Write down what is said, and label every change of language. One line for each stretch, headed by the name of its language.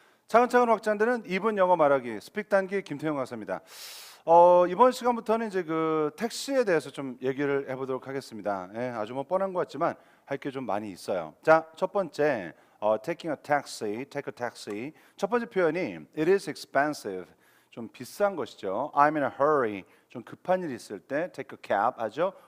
Korean: 차근차근 확장되는 2분 영어 말하기 스픽 단기 김태형 강사입니다. 이번 시간부터는 이제 그 택시에 대해서 좀 얘기를 해보도록 하겠습니다. 예, 아주 뭐 뻔한 것 같지만 할 게 좀 많이 있어요. 자, 첫 번째
English: taking a taxi, take a taxi.
Korean: 첫 번째 표현이
English: it is expensive.
Korean: 좀 비싼 것이죠.
English: I'm in a hurry.
Korean: 좀 급한 일이 있을 때
English: take a cab
Korean: 하죠.